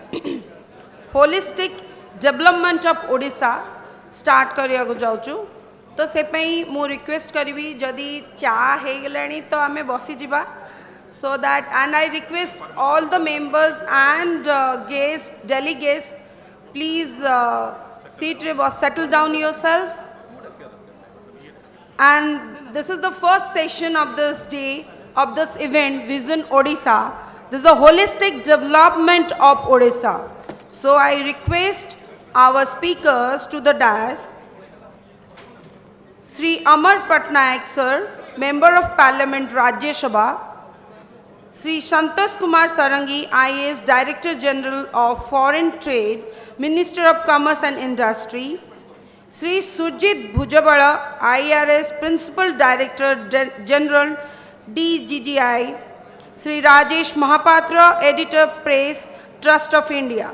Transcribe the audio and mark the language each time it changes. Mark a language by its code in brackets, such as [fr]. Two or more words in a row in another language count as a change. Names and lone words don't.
[en] holistic development of Odisha [or] ଷ୍ଟାର୍ଟ କରିଆ କୋ ଯାଉଚୁ ତୋ ସେ ମୁ ରିକ୍ୱେଷ୍ଟ କରି ଯଦି ଚା ହୋ ଗଲାନି ତୋ ଆମ ବସି ଯା [en] so that, and I request all the members and guests, delegates, please settle down yourself. And this is the first session of this day, of this event, Vision Odisha. This is a holistic development of Odisha. So I request our speakers to the dais. Sri Amar Patnaik sir, Member of Parliament, Rajya Sabha. Sri Santosh Kumar Sarangi, IAS Director General of Foreign Trade, Minister of Commerce and Industry. Sri Surjit Bhujabala, IRS Principal Director General, DGGI. Sri Rajesh Mahapatra, Editor Press, Trust of India.